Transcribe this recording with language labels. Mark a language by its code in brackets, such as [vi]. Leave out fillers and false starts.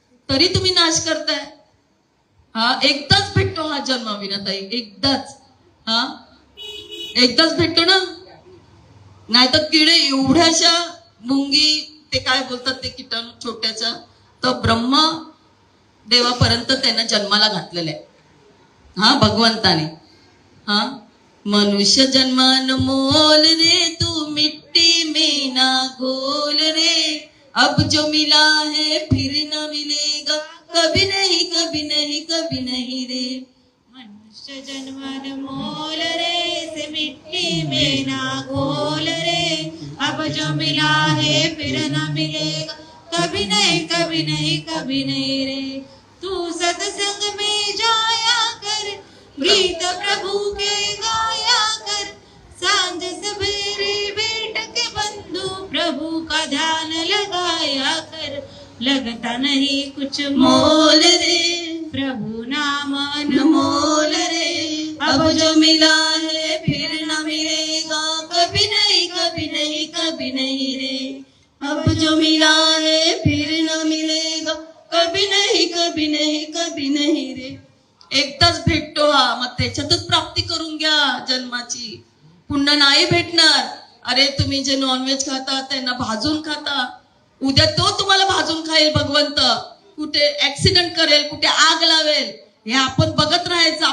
[mr] तरी तुम्ही नाश करताय. हा, एकदाच भेटतो हा जन्म विनाताई, एकदाच. हा, एकदाच भेटतो ना. नाहीतर किडे एवढ्याशा मुंगी, ते काय बोलतात ते किटाणू छोट्याच्या, तर ब्रह्म देवापर्यंत त्यांना जन्माला घातलेलं आहे. हा, भगवंताने. [hi] हा, मनुष्य जन्मान मोल रे तू मिट्टी में ना घोल रे, अब जो मिला है फिर न मिलेगा कभी नहीं कभी नहीं कभी नहीं रे. मनुष्य जन्मान मोल रे से मिट्टी में ना घोल रे, अब जो मिला है फिर न मिलेगा कभी नहीं कभी नहीं कभी नहीं रे. तू सत्संग में जाया कर, गीत प्रभु के गाया कर, सांझ सवेरे बैठ के बंधु प्रभु का ध्यान लगाया कर. लगता नहीं कुछ मोल रे, प्रभु नाम अनमोल रे, अब जो मिला है फिर न मिलेगा कभी नहीं कभी नहीं कभी नहीं रे. अब जो मिला है फिर न मिलेगा कभी नहीं कभी नहीं कभी नहीं रे. [mr] एकदाच भेटतो हा, मग त्याच्यातच प्राप्ती करून घ्या जन्माची. पुन्हा नाही भेटणार. अरे तुम्ही जे नॉनव्हेज खाता त्यांना भाजून खाता, उद्या तो तुम्हाला भाजून खाईल भगवंत. कुठे ऍक्सिडेंट करेल, कुठे आग लावेल, हे आपण बघत राहायचं.